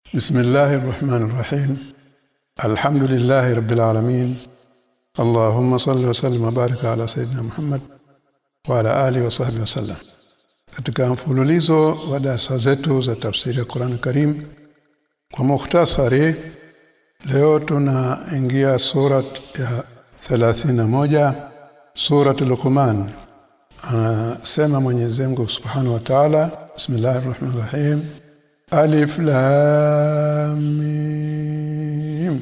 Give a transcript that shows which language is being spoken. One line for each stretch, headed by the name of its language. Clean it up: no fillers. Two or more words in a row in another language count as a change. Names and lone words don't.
Arabic: بسم الله الرحمن الرحيم الحمد لله رب العالمين اللهم صل وسلم وبارك على سيدنا محمد وعلى آله وصحبه وسلم.
Swahili: Katika mfululizo wa darasa zetu za tafsiri ya Qur'an Karim kwa mukhtasari, leo tunaingia surat ya 31, surat Luqman. Anasema Mwenyezi Mungu
Arabic: سبحانه وتعالى, بسم الله الرحمن الرحيم الم.